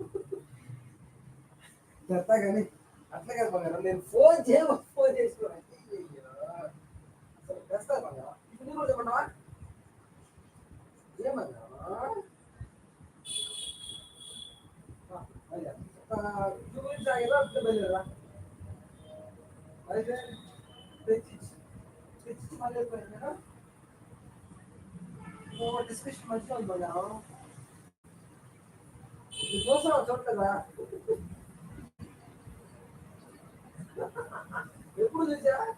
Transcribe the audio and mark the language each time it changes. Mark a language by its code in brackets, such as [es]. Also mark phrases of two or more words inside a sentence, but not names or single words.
[te] చెప్తా కానీ అట్లా కాదు బంగారం, నేను ఫోన్ చేసుకోవాలి. అసలు తెస్తా బంగారం, ఇప్పుడు నీకు కూడా చెప్పంటావా ఏం బంగారం. 2 minutes [kn] ಆಗಿಲ್ಲ ಅಂತ ಬಂದಿರಲ್ಲ [te] అయితే తెచ్చి మళ్ళీ పోయినా డిస్కషన్ మంచిగా ఉంది బంగారం. నీకోసం చూడలేదా ఎప్పుడు చూసా.